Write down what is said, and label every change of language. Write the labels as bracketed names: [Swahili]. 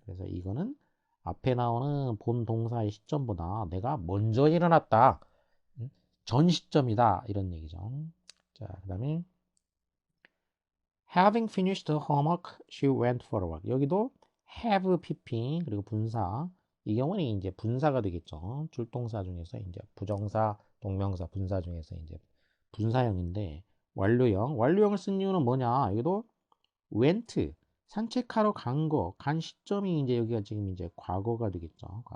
[Korean] 그래서 이거는 앞에 나오는 본 동사의 시점보다 내가 먼저 일어났다. 전 시점이다. 이런 얘기죠. 자, 그다음에 [English] Having finished her homework, she went for a walk. [Korean] 여기도 have PP 그리고 분사. 이 경우는 이제 분사가 되겠죠. 줄동사 중에서 이제 부정사, 동명사, 분사 중에서 이제 분사형인데 완료형. 완료형을 쓴 이유는 뭐냐? 여기도 went 산책하러 간 시점이 이제 여기가 지금 이제 과거가 되겠죠.